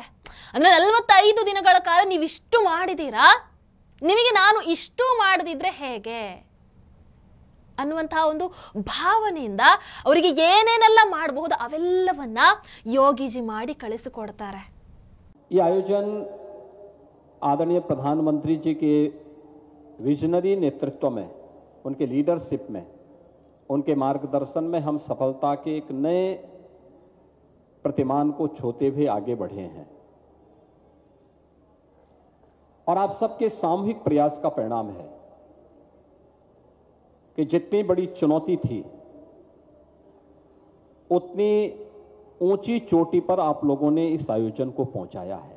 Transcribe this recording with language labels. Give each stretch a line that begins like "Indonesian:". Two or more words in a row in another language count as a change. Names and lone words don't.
Kannada: ಅಂದ್ರೆ 45 ದಿನಗಳ ಕಾಲ ನೀವಿಷ್ಟು ಮಾಡಿದೀರಾ, ನಿಮಗೆ ನಾನು ಇಷ್ಟು ಮಾಡದಿದ್ರೆ ಹೇಗೆ ಅನ್ನುವಂತಹ ಒಂದು ಭಾವನೆಯಿಂದ ಅವರಿಗೆ ಏನೇನೆಲ್ಲ ಮಾಡಬಹುದು ಅವೆಲ್ಲವನ್ನ ಯೋಗೀಜಿ ಮಾಡಿ ಕಳಿಸಿಕೊಡ್ತಾರೆ. ಈ ಆಯೋಜನ
Hindi: आदरणीय प्रधानमंत्री जी के विजनरी नेतृत्व में, उनके लीडरशिप में, उनके मार्गदर्शन में हम सफलता के एक नए प्रतिमान को छूते हुए आगे बढ़े हैं और आप सबके सामूहिक प्रयास का परिणाम है कि जितनी बड़ी चुनौती थी उतनी ऊंची चोटी पर आप लोगों ने इस आयोजन को पहुंचाया है.